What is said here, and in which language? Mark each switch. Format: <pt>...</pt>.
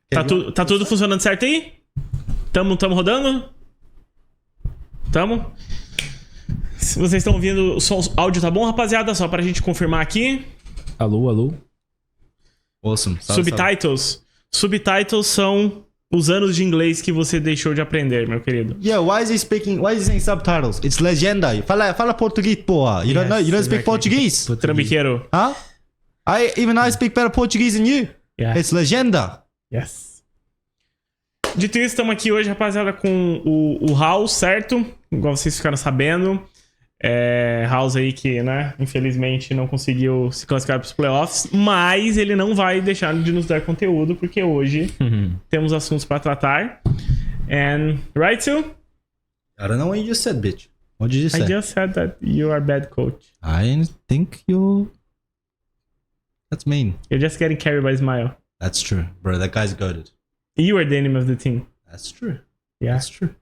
<pt>Tá tudo funcionando certo aí? Tamo rodando? Tamo? Se vocês estão ouvindo, o áudio tá bom, rapaziada? Só pra gente confirmar aqui.</pt> <en>Alô. Awesome. Subtitles.</en> <pt>Subtitles são os anos de inglês que você deixou de aprender, meu querido.</pt> <en>Yeah, why is he saying subtitles? It's legenda.</en> <pt>Fala português, porra.</pt> <en>You don't speak Portuguese?</en> <pt>Trambiqueiro.</pt> <en>Huh? I speak better Portuguese than you. Yeah. It's legenda. Yes.</en> <pt>Dito isso, estamos aqui hoje, rapaziada, com o Hauz, certo? Igual vocês ficaram sabendo. Hauz aí que, né, infelizmente não conseguiu se classificar para os playoffs, mas ele não vai deixar de nos dar conteúdo, porque hoje temos assuntos para tratar.</pt> <en>And, right, Sil? I don't know what you just said, bitch. What did you say? I just said that you are bad coach. I think you... That's mean. You're just getting carried by Smile. That's true. Bro, that guy's goated. You are the enemy of the team. That's true. Yeah. That's true.</en>